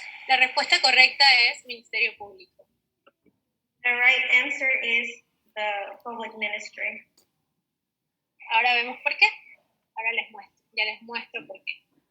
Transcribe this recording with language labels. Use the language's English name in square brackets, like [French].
[Spanish] La respuesta correcta es Ministerio Público. [English] The right answer is the public ministry. [Spanish] Ahora vemos por qué. Ahora ya les muestro por qué.